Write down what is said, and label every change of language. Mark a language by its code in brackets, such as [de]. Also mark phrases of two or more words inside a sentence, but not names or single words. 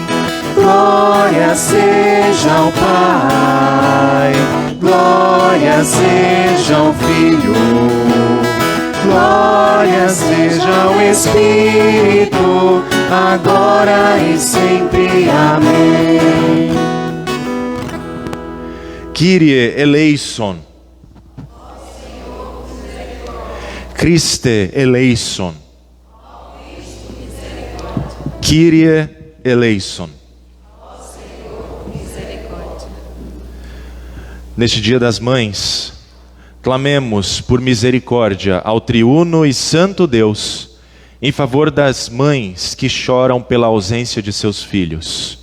[pt] Glória seja ao Pai, glória seja ao Filho, glória seja ao Espírito, agora e sempre. Amém. [el] Kyrie eleison. Christe eleison. Kyrie eleison. [pt] Neste Dia das Mães, clamemos por misericórdia ao triuno e santo Deus, em favor das mães que choram pela ausência de seus filhos.